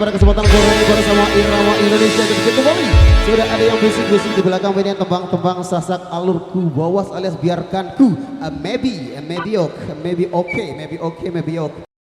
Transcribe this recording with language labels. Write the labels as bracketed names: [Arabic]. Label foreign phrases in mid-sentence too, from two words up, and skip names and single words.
[Indonesian] tepuk tangan bersama irama Indonesia begitu kembali. Sudah ada yang bisik-bisik di belakang ini tembang-tembang sasak [Sasak] alurku bawas [Indonesian] alias biarkanku. [English] Maybe okay, maybe okay.